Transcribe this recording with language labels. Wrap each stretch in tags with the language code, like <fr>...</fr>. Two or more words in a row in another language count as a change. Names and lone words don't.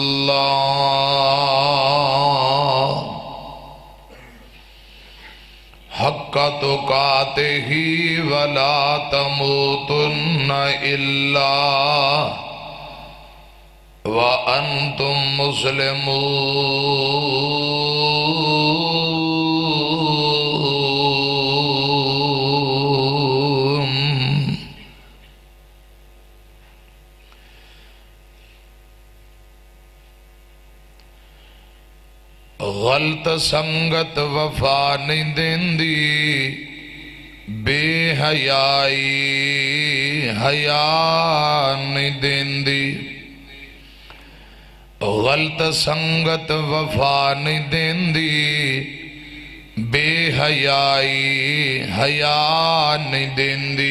<ar>الله حق تقاته ولا تموتن إلا وأنتم مسلمون.</ar> <pa>غلط سنگت وفا نہیں دیندی، بے حیائی حیا نہیں دیندی. غلط سنگت وفا نہیں دیندی، بے حیائی حیا نہیں دیندی.</pa>